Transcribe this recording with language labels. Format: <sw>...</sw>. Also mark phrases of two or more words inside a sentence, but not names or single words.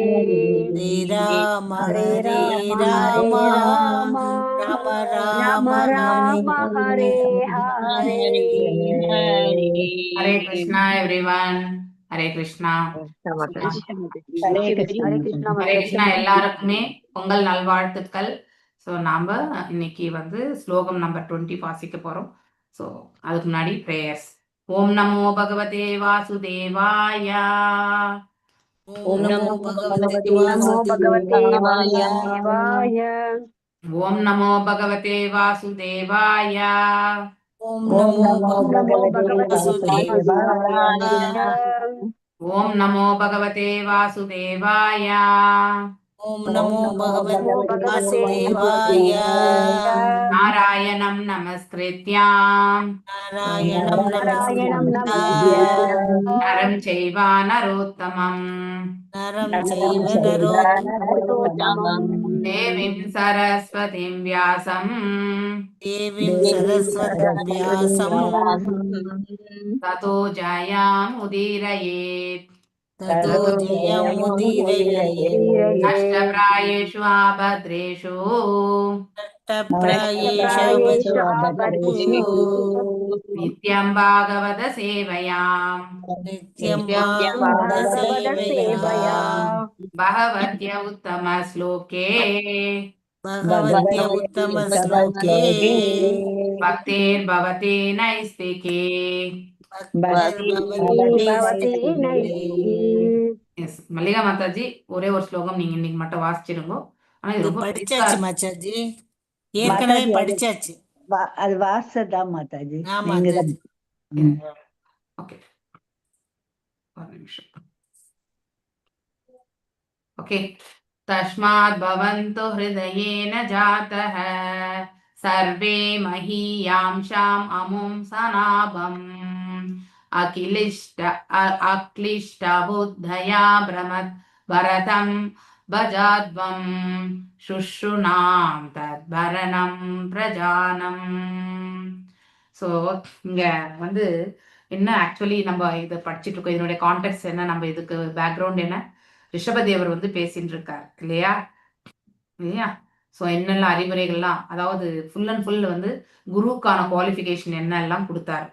<sa>Hare Rama Hare Hare Rama, Rama Hare Rama, Rama Rama Rama Rama, Hare Hare. Hare Krishna, everyone. Hare Krishna. Mataji. Hare Hare Krishna. Krishna, ஹரே Mataji.</sa> <ta>கிருஷ்ணா எல்லாருக்குமே பொங்கல் நல்வாழ்த்துக்கள். ஸோ நாம இன்னைக்கு வந்து ஸ்லோகம் நம்பர் 20 வாசிக்க போறோம். ஸோ அதுக்கு முன்னாடி பிரேயர்ஸ்.</ta> <sa>ॐ नमो भगवते वासुदेवाय. ॐ नमो भगवते नमो भगवते Vasudevaya. Vasudevaya. ॐ नमो भगवते वासुदेवाय. Om Om Namo Namo Namo Bhagavate Bhagavate Vasudevaya. Vasudevaya. ॐ नमो भगवते वासुदेवाय. Om Om Namo Namo Bhagavate Namo Bhagavate Bhagavate Vasudevaya Vasudevaya. Vasudevaya. नारायणं नमस्कृत्य Narayanam Narayanam Namaskritya Namaskritya. नरं चैव नरोत्तमम् Naram Naram Chaiva Chaiva Narottamam. देवीं सरस्वतीं व्यासम् Devim Devi सरस्वतं व्यासम् ततो जयमुदीरयेत् ततो जयम् उदीरयेत् नष्टप्रायेषु अभद्रेषु Taprayesha Prayesha Bhadreshu नित्यं भागवत सेवया Nityam Nityam Bhagavata Bhagavata Sevaya Sevaya. भगवत्य उत्तम श्लोके भगवत्य उत्तम श्लोके भक्तिर् भवति नैष्ठिकी. Bhaktir भक्ति भवति Bhavati Naistiki.</sa> <ta>எஸ் மல்லிகா மாதாஜி ஒரே ஒரு ஸ்லோகம் நீங்க இன்னைக்கு மட்டும் வாசிச்சிருங்க. ஆனா இது இது ரொம்ப பெருசா படிச்சாச்சு இருக்கு. மாச்சாஜி ஏற்கனவே மாதாஜி அது படிச்சாச்சு அது வாசதான் மாதாஜி ஆ நீங்க மாதாஜி ஓகே ஒரு நிமிஷம்.</ta> <sa>ओके तस्मात् भवन्तु हृदयेन जातः सर्वे महीयांशाम् अमुं सनाभम् अक्लिष्ट बुद्धया भ्रमत् भरतं भजाध्वं शुश्रुणां तद्भरणं प्रजानम्.</sa> <ta>ஸோ இங்க வந்து என்ன ஆக்சுவலி நம்ம இதை படிச்சுட்டு இருக்கோம், இதனுடைய கான்டெக்ட் என்ன, நம்ம இதுக்கு பேக்ரவுண்ட் என்ன, ரிஷபதேவர் வந்து பேசிட்டு இருக்கார் இல்லையா இல்லையா ஸோ என்னெல்லாம் அறிவுரைகள்லாம், அதாவது</ta> <en>full and full</en> <ta>வந்து குருவுக்கான குவாலிஃபிகேஷன் என்னெல்லாம் கொடுத்தாரு.</ta>